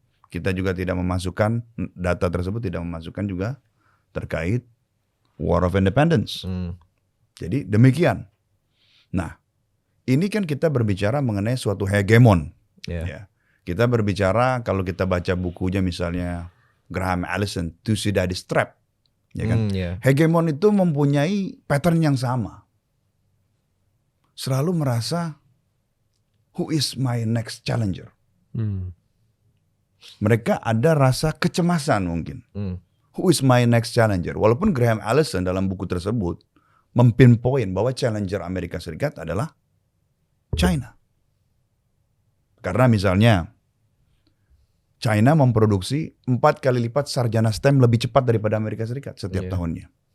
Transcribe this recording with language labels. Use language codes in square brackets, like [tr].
[id] Kita juga tidak memasukkan data tersebut, tidak memasukkan juga terkait War of Independence. Jadi demikian. Nah, ini kan kita berbicara mengenai suatu hegemon. Ya. Kita berbicara kalau kita baca bukunya misalnya Graham Allison, Thucydides Trap, ya kan? Hegemon itu mempunyai pattern yang sama. Selalu merasa [en] who is my next challenger. [id] Mereka ada rasa kecemasan mungkin. [en] Who is my next challenger? [id] Walaupun Graham Allison dalam buku tersebut mempinpoint bahwa challenger Amerika Serikat adalah China. Karena misalnya China memproduksi 4 kali lipat sarjana STEM lebih cepat daripada Amerika Serikat setiap tahunnya.